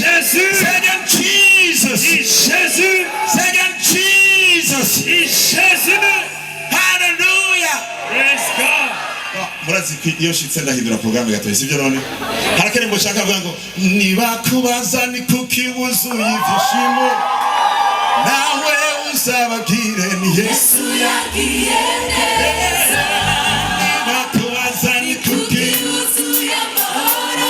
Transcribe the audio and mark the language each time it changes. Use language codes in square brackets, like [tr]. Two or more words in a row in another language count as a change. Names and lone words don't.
[en] Jésus. Say again, Jesus. Jésus. Say again, Jesus. Jésus. Hallelujah. Praise God. [rn] Murazi iyo shitse ndahindura programme gatoye sivyo none harakene ngo shaka vuga ngo nibakubaza ni kuki wuzuye ivyishimo nawe uzababwire ni Yesu yagiye neza nibakubaza ni kuki wuzuye amahoro